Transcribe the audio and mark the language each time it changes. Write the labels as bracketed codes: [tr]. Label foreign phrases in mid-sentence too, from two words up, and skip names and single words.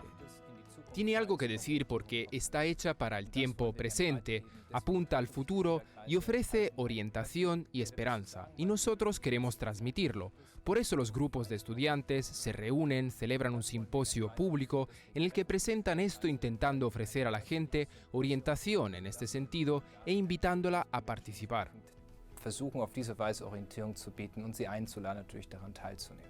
[es] Tiene algo que decir porque está hecha para el tiempo presente, apunta al futuro y ofrece orientación y esperanza, y nosotros queremos transmitirlo. Por eso los grupos de estudiantes se reúnen, celebran un simposio público en el que presentan esto intentando ofrecer a la gente orientación en este sentido e invitándola a participar. [de] Versuchen auf diese Weise Orientierung zu bieten und sie einzuladen, natürlich daran teilzunehmen.